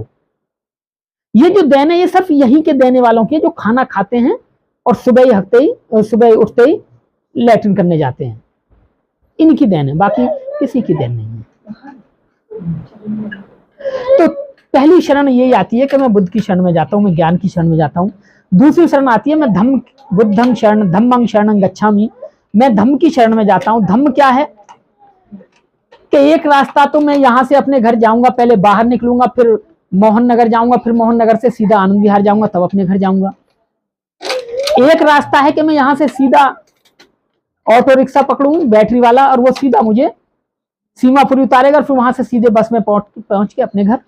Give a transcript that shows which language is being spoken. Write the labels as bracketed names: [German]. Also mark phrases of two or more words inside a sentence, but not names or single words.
[Hindi] ये जो देन है ये सिर्फ यहीं के देने वालों की है, जो खाना खाते हैं और सुबह उठते ही लैट्रिन करने जाते हैं। इनकी देन है, बाकी किसी की देन नहीं है। तो पहली शरण यही आती है कि मैं बुद्ध की शरण में जाता हूं, मैं ज्ञान की शरण में जाता हूं। दूसरी शरण आती है मैं [Pali] बुद्धं शरण धम्मं शरणं गच्छामि, [Hindi] मैं धम्म की शरण में जाता हूं। धम्म क्या है? कि एक रास्ता तो मैं यहां से अपने घर जाऊंगा, पहले बाहर निकलूंगा, फिर मोहन नगर जाऊंगा, फिर मोहन नगर से सीधा आनंद विहार जाऊंगा, तब अपने घर जाऊंगा। एक रास्ता है कि मैं यहां से सीधा [English] auto rickshaw [Hindi] पकड़ूं बैटरी वाला, और वो सीधा मुझे सीमापुरी उतारेगा, फिर वहां से सीधे बस में पहुंच के अपने घर।